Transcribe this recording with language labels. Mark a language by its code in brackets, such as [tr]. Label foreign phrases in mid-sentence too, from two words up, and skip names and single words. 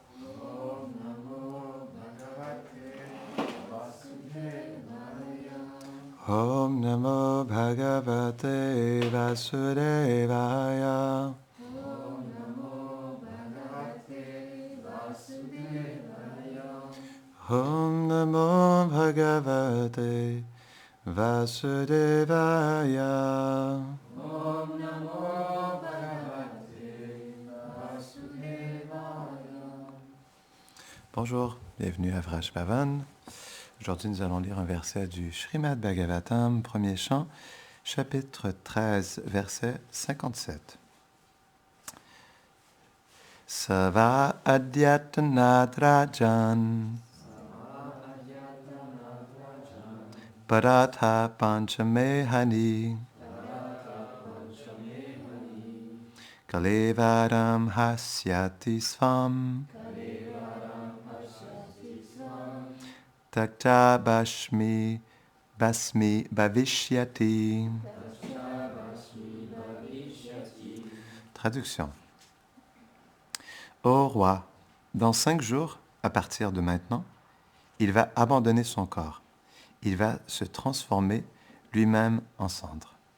[sa] Om Namo Bhagavate Vasudevaya. Om Namo Bhagavate Vasudevaya. [fr] Bonjour, bienvenue à Vrash Bhavan. Aujourd'hui, nous allons lire un verset du Srimad Bhagavatam, premier chant, chapitre 13, verset 57. [sa] Sava adyatanat rajan paratha panchamehani kalevaram hasyati svam takta basmi bhavishyati. [fr] Traduction. Ô roi, dans 5 jours, à partir de maintenant, il va abandonner son corps. Il va se transformer lui-même en cendre.